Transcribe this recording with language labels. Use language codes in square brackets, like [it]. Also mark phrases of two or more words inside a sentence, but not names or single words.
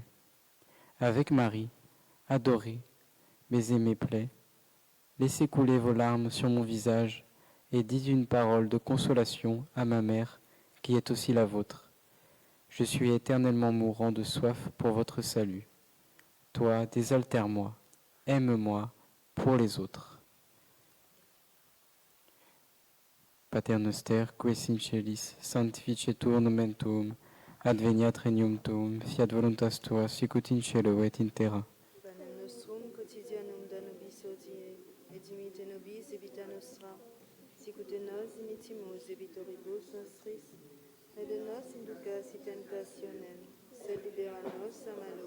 [fr] Avec Marie, adorée, baisez mes plaies, laissez couler vos larmes sur mon visage, et dites une parole de consolation à ma mère, qui est aussi la vôtre. Je suis éternellement mourant de soif pour votre salut. Toi, désaltère-moi, aime-moi pour les autres. [la] Pater noster, qui es in celis, sanctificetur nomen tuum, adveniat regnum tuum, fiat voluntas tua, sicut in cielo et in terra. Panem nostrum quotidianum da nobis hodie, et dimitte nobis debita nostra, sicut et nos dimittimus debitoribus nostris, et de nos inducas in tentationem, sed libera nos a malo.